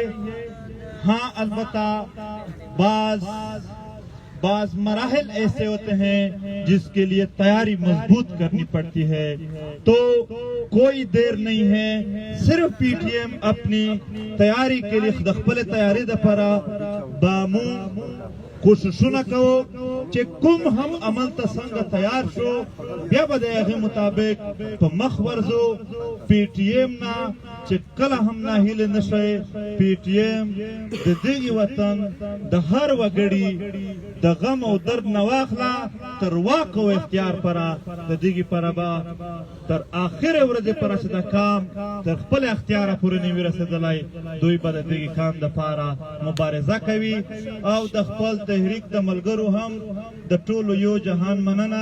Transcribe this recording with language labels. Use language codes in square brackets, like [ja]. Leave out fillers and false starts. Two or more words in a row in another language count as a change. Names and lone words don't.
[ur] ہاں، البتہ بعض مراحل ایسے ہوتے ہیں جس کے لیے تیاری مضبوط کرنی پڑتی ہے. تو کوئی دیر نہیں ہے، صرف پی ٹی ایم اپنی تیاری کے لیے [ps] خپل تیاری د پاره بامو کوششونه کوو چې کوم هم عمل ته څنګه تیار شو، بیا به د هغې مطابق په مخ ورځو. پی ټي ایم نه چې کله هم ناهیلې نه شئ. پی ټي ایم د دغې وطن د هر وګړي د غم او درد نه واخله تر واک او اختیار پره د دغې پره به تر آخرې ورځې پره چې دا کام تر خپل اختیاره پورې نه وي رسېدلی، دوی به د دغې کام دپاره مبارزه کوي او د خپل تحریک د ملګرو هم د ټولو یو جهان مننه.